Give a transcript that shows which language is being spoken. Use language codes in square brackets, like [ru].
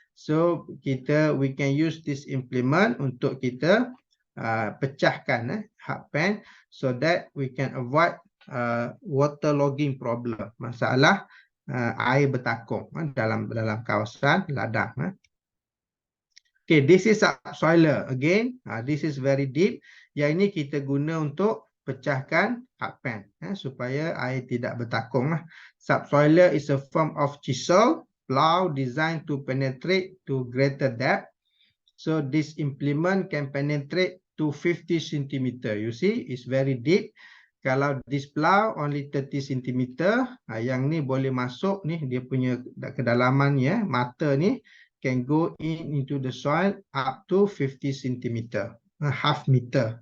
[en] So we can use this implement [ms] untuk kita pecahkan [en] hard pan so that we can avoid waterlogging problem, [ms] masalah air bertakung dalam kawasan ladang. [en] Okay, this is subsoiler again. This is very deep. [ms] Yang ini kita guna untuk pecahkan hard pan supaya air tidak bertakung. [en] Subsoiler is a form of chisel plow designed to penetrate to greater depth. So this implement can penetrate to 50 cm. You see, it's very deep. Kalau this plow only 30 cm, [ms] yang ni boleh masuk ni, dia punya kedalaman ya, mata ni [en] can go into the soil up to 50 cm, half meter.